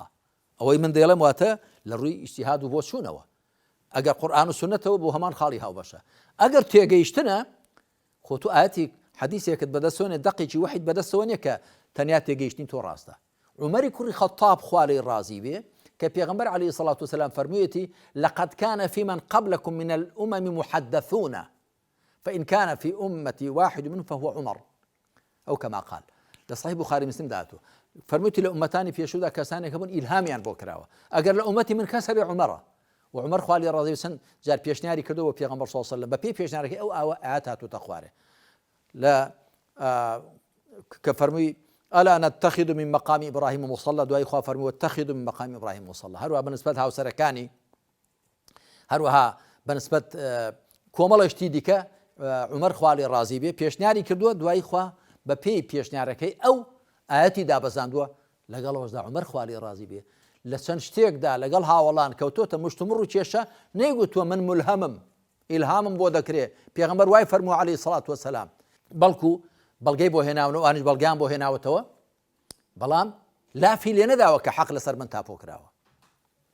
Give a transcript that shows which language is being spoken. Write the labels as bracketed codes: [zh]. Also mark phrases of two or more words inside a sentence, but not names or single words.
[ckb] ئەوەی من دەڵێم واتە لە ڕووی ئیجتیهاد و بۆ چوونەوە. ئەگەر قورئان و سنەتەوە بۆ هەمان خاڵی هاوبەشە. ئەگەر تێگەیشتنە خۆ تو ئاەتی حەدیثێکت بەدەستەوە نیە دەقێکی وحید بەدەستەوە نیە کە تەنیا تێگەیشتنی تۆ ڕاستە. عومەری کوڕی خەتاب خوا لێی ڕازی بێ کە پێغەمبەر [ar] عەلەیهی سەڵات وسەلام [ckb] فەرموویەتی [ar] لقد كان في من قبلكم من الأمم محدثون فإن كان في أمتي واحد منهم فهو عمر أو كما قال. [ckb] لە صحیح بوخاری مسلم داتوە فەرموویەتی لە ئومەتانی پێشوودا کەسانێک هەبوون ئیلهامیان بۆ کراوە ئەگەر لە ئومەتی من کەس هەبێ عومەرە و عومەر خوا لێی ڕازی بێ چەند جار پێشنیاری کردەوە پێغەمبەر [ar] صلی الله علیه و سلم [ckb] بە پێی پێشنیارەکەی ئەو ئاەت هاتووەتە خوارێ لە کە فەرمووی [ar] ألا نتخذ من مقام إبراهيم مصلى [ckb] دوای خوا فەرمووی [ar] واتخذوا من مقام إبراهيم مصلى. [ckb] هەروەها بەنسبەت هاوسەرەکانی هەروەها بەنسبەت کۆمەڵێشتی دیکە عومەر خوا لێی ڕازی بێ پێشنیاری کردووە دوای خوا بە پێی پێشنیارەکەی ئەو ئاەتی دابەزاندووە لەگەڵەوەشدا عومەر خوا لێی ڕازی بێ لە چەند شتێکدا لەگەڵ هاوڵان کەوتۆتە مشتمڕ و کێشە نەیگوتووە من ملهەمم ئیلهامم بۆ دەکرێت پێغەمبەر وای فەرمووە [ar] عەلەیهی سەڵات وەسەلام [ckb] بەڵکو بەڵگەی بۆ هێناونەوە ئانیش بەڵگیان بۆ هێناوەتەوە بەڵام لافی لێ نەداوە کە حەق لەسەر من تاپۆ کراوە